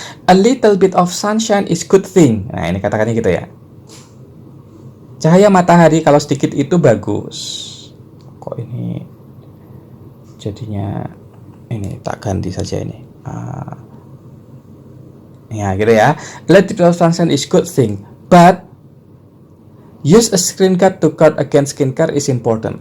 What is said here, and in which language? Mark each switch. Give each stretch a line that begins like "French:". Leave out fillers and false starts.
English: A little bit of sunshine is good thing.
Indonesian: Nah, ini katakannya gitu ya. Cahaya matahari kalau sedikit itu bagus. Kok ini jadinya ini tak ganti saja ini. Ya, gitu ya.
English: A little bit of sunshine is good thing, but use a screen guard to guard against skin care is important.